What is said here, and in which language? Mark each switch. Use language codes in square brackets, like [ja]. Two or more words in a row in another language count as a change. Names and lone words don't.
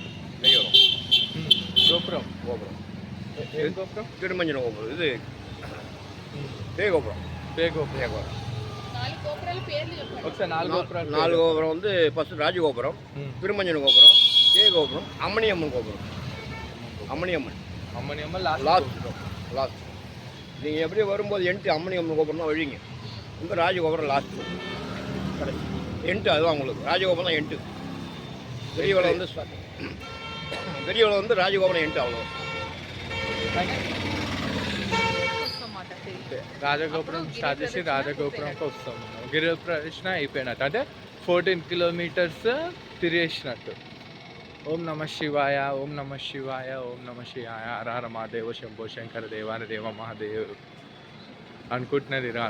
[te] గోపురం గోపురం ఏ గోపురం? తిరుమంజన గోపురం. ఇది పే గోపురం. పే గోపురం. ఒకసారి నాలుగు గోపురం ఉంది. ఫస్ట్ రాజగోపురం, తిరుమంజన గోపురం, పే గోపురం, అమ్మనియమ్మన్ గోపురం. [ta] அம்மனியம்மன் லாஸ்ட் நீங்கள் எப்படி வரும்போது என்ட்டு அம்மனியம்மன் கோபுரம் தான் வழிங்க. இங்கே ராஜகோபுரம் லாஸ்ட்டு கடைசி என்ட்டு. அதுதான் உங்களுக்கு ராஜகோபுரம் தான் என்ட்டு. பெரியவளை வந்து ராஜகோபுரம் என்ட்டு. அவ்வளோ [te] రాజగోపురం స్టార్ట్ చేసి రాజగోపురంకి వస్తాం. గిరి ప్రదక్షిణ అయిపోయినట్టు, అంటే 14 కిలోమీటర్స్ తిరిగేసినట్టు. [sa] ఓం నమ శివాయ, ఓం నమ శివాయ, ఓం నమ శివాయ, హర హర మహాదేవ, శంభో శంకర దేవాన దేవ మహాదేవ్ [te] అనుకుంటున్నది తిరగాల.